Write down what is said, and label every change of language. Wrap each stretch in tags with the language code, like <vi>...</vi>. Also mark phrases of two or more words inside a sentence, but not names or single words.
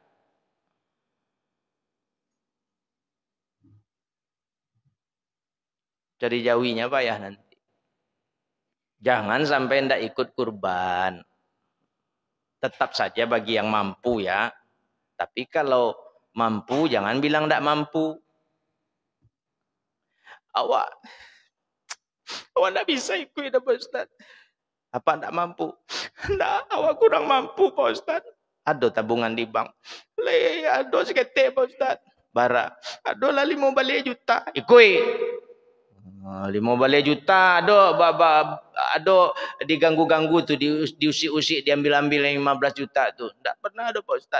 <min>Cari jawinya payah nanti.</min> <id>Jangan sampai ndak ikut kurban. Tetap saja bagi yang mampu ya. Tapi kalau mampu jangan bilang ndak mampu. Awak ndak bisa ikut ya Pak Ustaz. Apa ndak mampu? Ndak, awak kurang mampu Pak Ustaz. Ada tabungan di bank.</id> <min>Le, ada seketik Pak Ustaz. Bara. Ada lah 5 balik juta. Ikut. 5 balik juta.</min> <id>Ada diganggu-ganggu tuh. Diusik-usik. Diambil-ambil yang 15 juta tuh. Ndak pernah ada Pak Ustaz.</id>